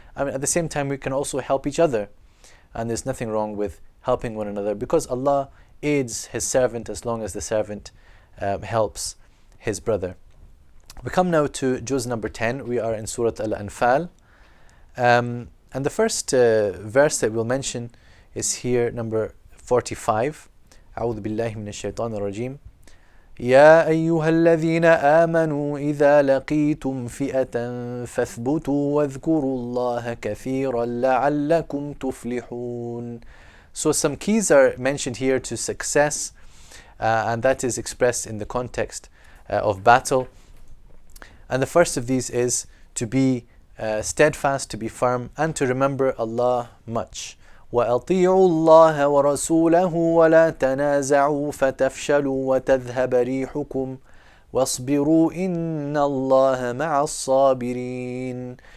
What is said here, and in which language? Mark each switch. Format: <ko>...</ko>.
<en>At the same time we can also help each other, and there's nothing wrong with helping one another because Allah aids His servant as long as the servant helps his brother. We come now to Juz number 10. We are in Surah Al-Anfal, and the first verse that we'll mention is here, number 45.</en> <ar>أعوذ بالله من الشيطان الرجيم. يا أيها الذين آمنوا إذا لقيتم فئة فاثبتوا واذكروا الله كثيرا لعلكم تفلحون.</ar> <en>So some keys are mentioned here to success, and that is expressed in the context of battle. And the first of these is to be steadfast, to be firm, and to remember Allah much.</en> <ar>وَأَطِيعُوا اللَّهَ وَرَسُولَهُ وَلَا تَنَازَعُوا فَتَفْشَلُوا وَتَذْهَبَ رِيحُكُمْ وَاصْبِرُوا إِنَّ اللَّهَ مَعَ الصَّابِرِينَ.</ar>